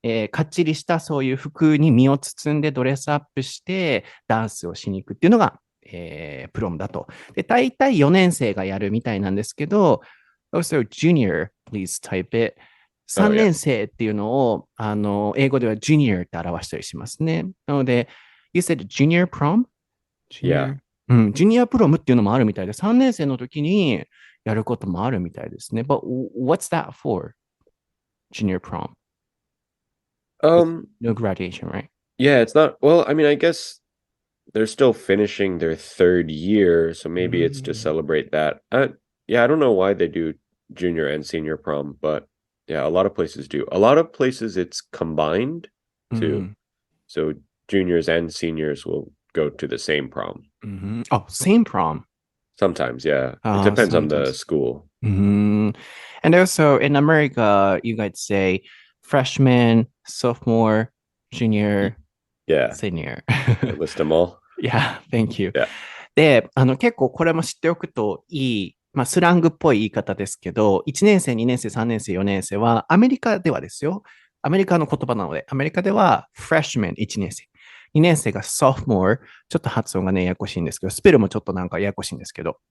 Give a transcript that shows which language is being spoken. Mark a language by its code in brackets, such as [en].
[ja] かっちりしたそういう服に身を包んでドレスアップしてダンスをしに行くっていうのが、プロムだと。で、大体4年生がやるみたいなんですけど、 [en] also junior, please type it. [ja] 3年生っていうのを、英語では junior って表したりしますね。なので、 [en] you said junior prom? Yeah. [ja] ジュニアプロムっていうのもあるみたいで、3年生の時にやることもあるみたいですね。 [en] But what's that for? Junior prom? No graduation, right? Yeah, it's not, well, I mean, I guess they're still finishing their third year, so maybe it's to celebrate that. Yeah, I don't know why they do junior and senior prom, but yeah, a lot of places do. A lot of places it's combined too. So juniors and seniors will go to the same prom. Oh, same prom. Sometimes, yeah. It depends on the Sometimes. school. And also in America, you guys say freshman, sophomore, junior, Yeah. senior. List them all. Yeah, thank you. Yeah. [ja] で、結構これも知っておくといい、スラングっぽい言い方ですけど、1年生、2年生、3年生、4年生は、アメリカではですよ。アメリカの言葉なので、アメリカでは freshman 1年生。 2年生が sophomore、ちょっと発音がね、ややこしいんですけど、スペルもちょっとなんかややこしいんですけど。